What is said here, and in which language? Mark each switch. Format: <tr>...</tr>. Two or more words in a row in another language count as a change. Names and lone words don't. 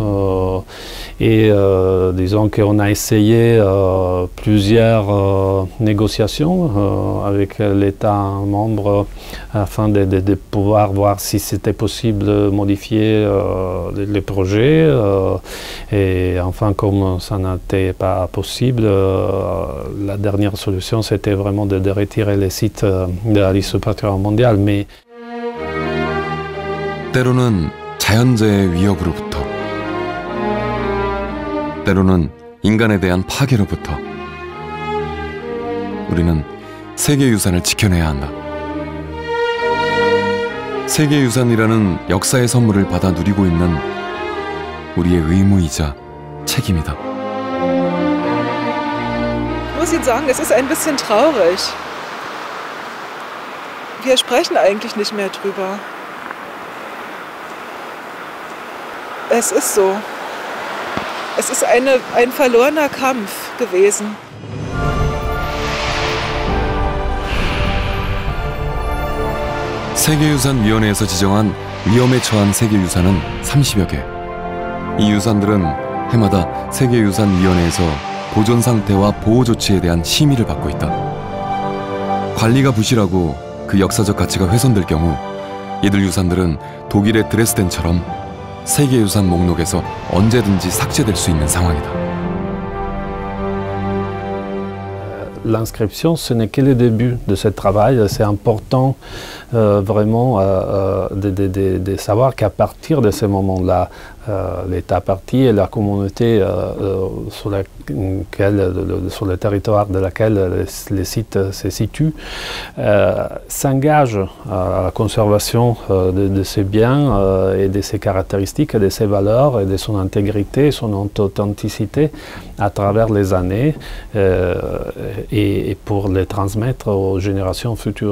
<fr>Disons qu'on a essayé plusieurs négociations avec l'État membre afin de pouvoir voir si c'était possible de modifier les projets. Et enfin, comme ça n'était pas possible, la dernière solution c'était vraiment de retirer les sites de la liste du patrimoine mondial. Mais</fr> <ko>때로는 자연재해 위협으로부터, 때로는 인간에 대한 파괴로부터 우리는 세계유산을 지켜내야 한다. 세계유산이라는 역사의 선물을 받아 누리고 있는 우리의 의무이자 책임이다.</ko> <de>Ich muss Ihnen sagen, es ist ein bisschen traurig. Wir sprechen eigentlich nicht mehr drüber. Es ist so. Es ist ein verlorener Kampf gewesen.</de> <ko>세계유산위원회에서 지정한 위험에 처한 세계유산은 30여 개. 이 유산들은 해마다 세계유산위원회에서 보존 상태와 보호 조치에 대한 심의를 받고 있다. 관리가 부실하고 그 역사적 가치가 훼손될 경우 이들 유산들은 독일의 드레스덴처럼 세계유산 목록에서 언제든지 삭제될 수 있는 상황이다.</ko> <fr>L'inscription, ce n'est que le début de ce travail. C'est important vraiment de savoir qu'à partir de ce moment-là, l'État partie et la communauté sur le territoire de laquelle les sites se situent s'engagent à la conservation de ces biens et de ses caractéristiques, de ses valeurs et de son intégrité, son authenticité à travers les années et pour les transmettre aux générations futures.</fr>